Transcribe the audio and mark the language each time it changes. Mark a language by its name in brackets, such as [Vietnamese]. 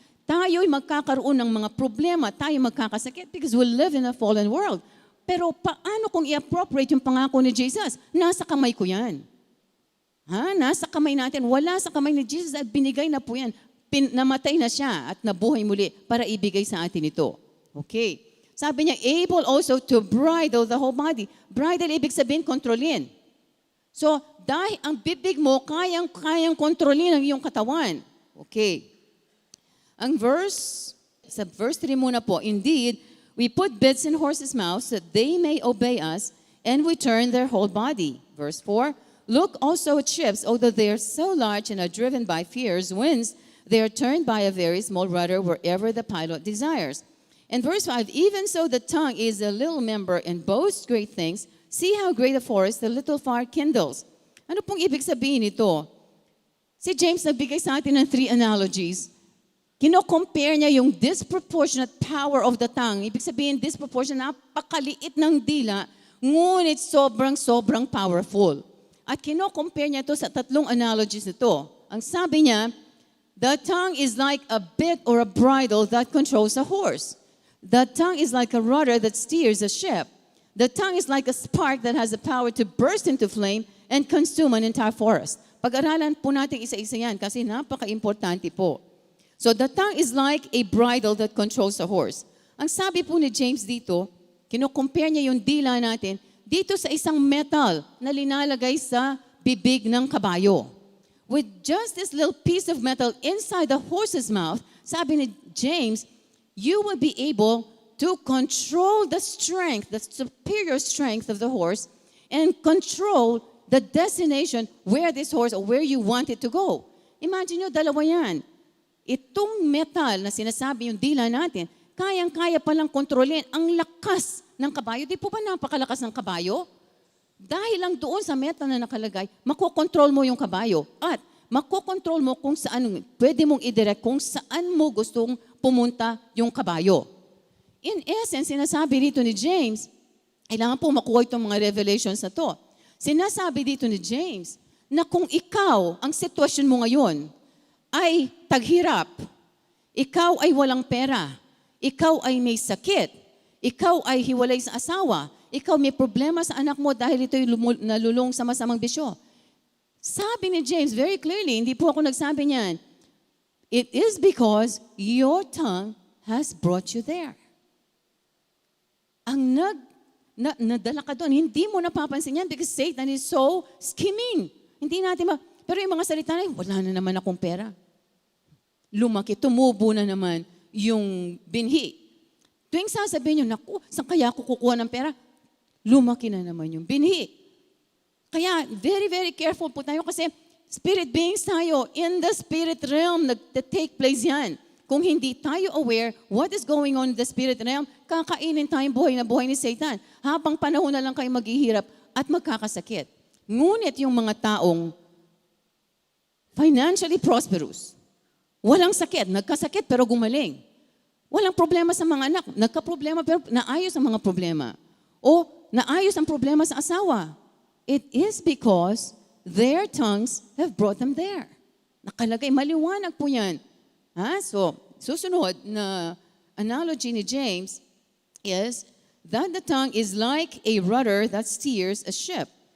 [Filipino] Tayo'y magkakaroon ng mga problema, tayo magkakasakit [English] because we live in a fallen world. [Filipino] Pero paano kung i-appropriate yung pangako ni Jesus? Nasa kamay ko yan. Nasa kamay natin. Wala sa kamay ni Jesus at binigay na po yan. Namatay na siya at nabuhay muli para ibigay sa atin ito. [English] Okay. [Filipino] Sabi niya, [English] able also to bridle the whole body. [Filipino] Bridle, ibig sabihin, kontrolin. So, dahil ang bibig mo, kayang kontrolin ang iyong katawan. [English] Okay. [Filipino] Ang sa verse 3 muna po, [English] "Indeed, we put bits in horses' mouths that they may obey us, and we turn their whole body." Verse 4, "Look also at ships, although they are so large and are driven by fierce winds, they are turned by a very small rudder wherever the pilot desires." And verse 5, "Even so the tongue is a little member and boasts great things. See how great a forest the little fire kindles." [Filipino] Ano pong ibig sabihin ito? Si James nagbigay sa atin ng 3 analogies. Kino-compare niya yung disproportionate power of the tongue. Ibig sabihin, disproportionate, napakaliit ng dila, ngunit sobrang powerful. At kino-compare niya ito sa 3 analogies nito. [English] Ang sabi niya, the tongue is like a bit or a bridle that controls a horse. The tongue is like a rudder that steers a ship. The tongue is like a spark that has the power to burst into flame and consume an entire forest. [Filipino] Pag-aralan po natin isa-isa yan kasi napaka-importante po. [English] So the tongue is like a bridle that controls a horse. [Filipino] Ang sabi po ni James dito, kino-compare niya yung dila natin dito sa isang metal na linalagay sa bibig ng kabayo. [English] With just this little piece of metal inside the horse's mouth, [Filipino] sabi ni James, [English] you will be able to control the strength, the superior strength of the horse, and control the destination where this horse or where you want it to go. [Filipino] Imagine nyo, dalawa yan. Itong metal na sinasabi yung dila natin, kayang-kaya palang kontrolin ang lakas ng kabayo. Di po ba napakalakas ng kabayo? Dahil lang doon sa metal na nakalagay, makokontrol mo yung kabayo. At makokontrol mo kung saan, pwede mong i-direct kung saan mo gustong pumunta yung kabayo. In essence, sinasabi dito ni James, kailangan po makuha itong mga revelations na to. Sinasabi dito ni James na kung ikaw, ang sitwasyon mo ngayon, ay taghirap, ikaw ay walang pera, ikaw ay may sakit, ikaw ay hiwalay sa asawa, ikaw may problema sa anak mo dahil ito'y nalulong sa masamang bisyo. [English] Sabi ni James very clearly, [Filipino] hindi po ako nagsabi niyan, [English] it is because your tongue has brought you there. [Filipino] Ang nadala ka doon, hindi mo napapansin yan [English] because Satan is so scheming. [Filipino] Hindi natin pero yung mga salita na, wala na naman akong pera. Lumaki, tumubo na naman yung binhi. Tuwing sasabihin nyo, naku, saan kaya ako kukuha ng pera? Lumaki na naman yung binhi. Kaya, very, very careful po tayo kasi spirit beings tayo. [English] In the spirit realm, [Filipino] nag-take place yan. kung hindi tayo aware [English] what is going on in the spirit realm, [Filipino] kakainin tayong buhay na buhay ni Satan. Habang panahon na lang kayo maghihirap at magkakasakit. Ngunit yung mga taong financially prosperous, walang sakit, nagkasakit pero gumaling. Walang problema sa mga anak, nagka-problema pero naayos ang mga problema. O naayos ang problema sa asawa. [English] It is because their tongues have brought them there. [Filipino] Nakalagay, maliwanag po yan. [English] So, susunod na analogy ni James is that the tongue is like a rudder that steers a ship.